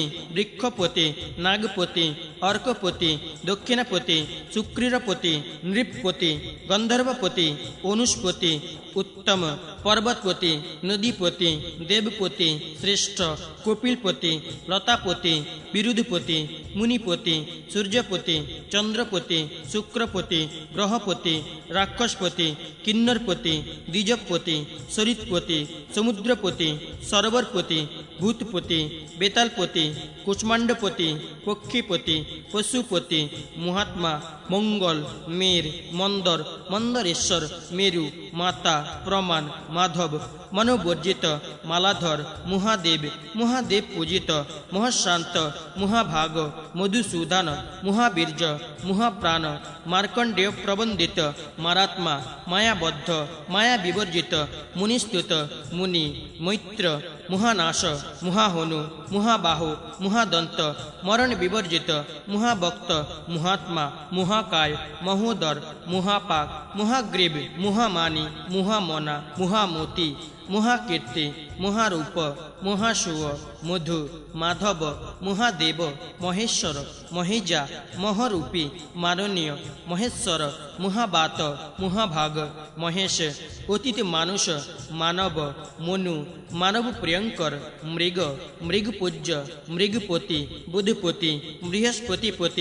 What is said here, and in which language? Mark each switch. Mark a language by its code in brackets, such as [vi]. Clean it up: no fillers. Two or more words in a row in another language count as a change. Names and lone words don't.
[sa] বৃক্ষপতি নাগপতি অর্কপতি দক্ষিণাপতি শুক্রীরপতি নৃপপতি গন্ধর্বপতি অনুষ্পতি উত্তম পর্বতপতি নদীপতি দেবপতি শ্রেষ্ঠ কপিলপতি লতাপতি বিরুধপতি মুনিপতি সূর্যপতি চন্দ্রপতি শুক্রপতি গ্রহপতি রাক্ষসপতি কিন্নরপতি দ্বিজপতি সরিৎপতি সমুদ্রপতি সরোবরপতি ভূতপতি বেতালপতি কুষ্মাণ্ডপতি পক্ষীপতি পশুপতি মহাত্মা মঙ্গল মের মন্দর মন্দরেশ্বর মেরু মাতা প্রমাণ মাধব মনোবর্জিত মালাধর মহাদেব মহাদেব পূজিত মহাশান্ত মহাভাগ মধুসূদন মহাবীর্য মহাপ্রাণ মার্কণ্ডেয় প্রবন্দিত মারাত্মা মায়াবদ্ধ মায়া বিবর্জিত মুনিস্তুত মুনি মৈত্র মহানাশ মহাহনু মহাবাহু মহাদন্ত মরণ বিবর্জিত মহাভক্ত মহাত্মা মহাকায় মহোদর মহাপাক মহাগ্রীব মহামানি মহামনা মহামতি মহাকীর্তি মহারূপ মহাসুয় মধু মাধব মহাদেব মহেশ্বর মহেজা মহরূপী মাননীয় মহেশ্বর মহাবাত মহাভাগ মহেশ অতীত মানুষ মানব মনু মানব প্রিয়ঙ্কর মৃগ মৃগপূজ্য মৃগপতি বুধপতি বৃহস্পতিপতি